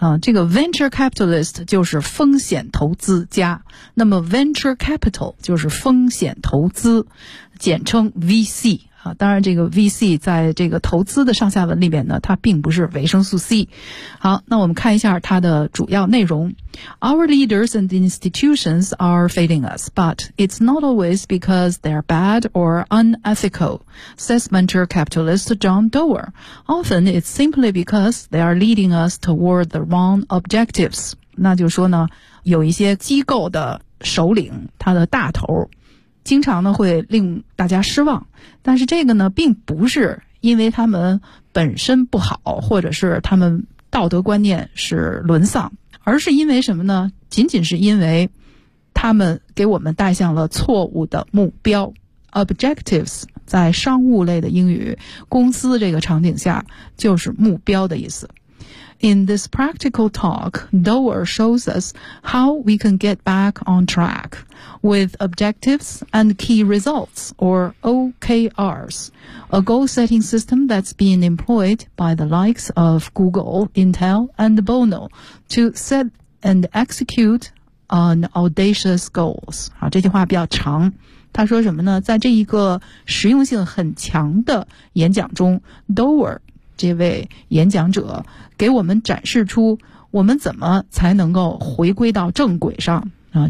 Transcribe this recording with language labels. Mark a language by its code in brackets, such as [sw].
[zh] 这个 venture capitalist 就是风险投资家，那么 venture capital 就是风险投资，简称 VC。当然这个 VC 在这个投资的上下文里面呢，它并不是维生素 C。好，那我们看一下它的主要内容。 [en] Our leaders and institutions are failing us, but it's not always because they're bad or unethical, says venture capitalist John Doerr. Often it's simply because they are leading us toward the wrong objectives. [zh] 那就说呢，有一些机构的首领，他的大头经常呢会令大家失望，但是这个呢并不是因为他们本身不好，或者是他们道德观念是沦丧，而是因为什么呢？仅仅是因为他们给我们带向了错误的目标。 Objectives 在商务类的英语公司这个场景下就是目标的意思。 [en] In this practical talk, Doerr shows us how we can get back on track with objectives and key results, or OKRs, a goal-setting system that's been employed by the likes of Google, Intel, and Bono to set and execute on audacious goals. [zh] 好，这句话比较长。他说什么呢？在这一个实用性很强的演讲中， Doerr这位演讲者给我们展示出我们怎么才能够回归到正轨上啊。